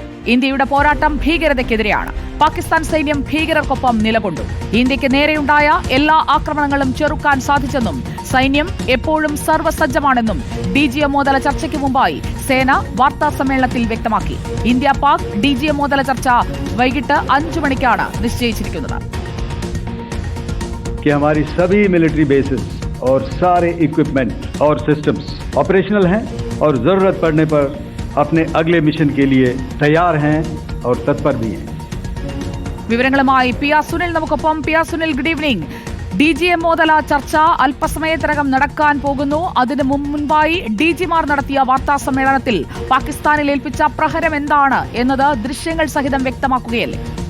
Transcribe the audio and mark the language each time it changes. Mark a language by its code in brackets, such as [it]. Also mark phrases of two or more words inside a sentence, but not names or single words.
[ml] ഇന്ത്യയുടെ പോരാട്ടം ഭീകരതയ്ക്കെതിരെയാണ്. പാകിസ്ഥാൻ സൈന്യം ഭീകരർക്കൊപ്പം നിലകൊണ്ടു. ഇന്ത്യക്ക് നേരെയുണ്ടായ എല്ലാ ആക്രമണങ്ങളും ചെറുക്കാൻ സാധിച്ചെന്നും സൈന്യം എപ്പോഴും സർവ്വസജ്ജമാണെന്നും DGMO തല ചർച്ചയ്ക്ക് മുമ്പായി സേന വാർത്താ സമ്മേളനത്തിൽ വ്യക്തമാക്കി. ഇന്ത്യ പാക് DGMO തല ചർച്ച വൈകിട്ട് 5 മണിക്കാണ് നിശ്ചയിച്ചിരിക്കുന്നത്. [hi] कि हमारी सभी [en] military bases [hi] और सारे इक्विपमेंट और [en] systems operational [hi] हैं और जरूरत पड़ने पर अपने अगले मिशन के लिए तैयार हैं और तत्पर भी हैं. [ml] വിവരങ്ങളുമായി PR സുനിൽ നമുക്കൊപ്പം. PR സുനിൽ, [en] good evening. [ml] DGMO തല ചർച്ച അല്പസമയത്തിനകം നടക്കാൻ പോകുന്നു. അതിനു മുൻപായി DGമാർ നടത്തിയ വാർത്താ സമ്മേളനത്തിൽ പാകിസ്ഥാനിൽ ഏൽപ്പിച്ച പ്രഹരം എന്താണ് എന്നത് ദൃശ്യങ്ങൾ സഹിതം വ്യക്തമാക്കുകയല്ലേ?